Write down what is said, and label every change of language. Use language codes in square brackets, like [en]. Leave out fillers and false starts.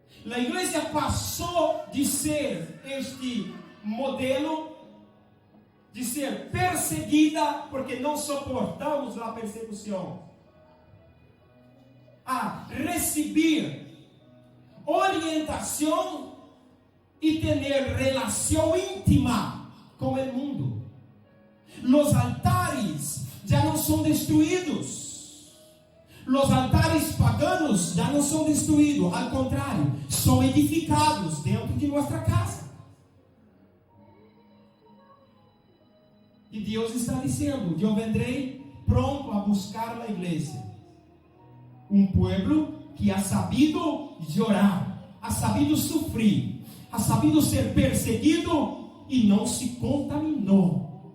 [pt] A igreja passou de ser este modelo, de ser perseguida, porque não suportamos a persecução, a receber [es] tentación y tener relación íntima con el mundo. Los altares ya no son destruidos. Los altares paganos ya no son destruidos. Al contrario, son edificados dentro de nuestra casa. [pt] E Deus está dizendo: eu vendrei pronto a buscar a igreja. [es] Pueblo que ha sabido llorar, ha sabido sufrir, ha sabido ser perseguido [pt] e não se contaminou.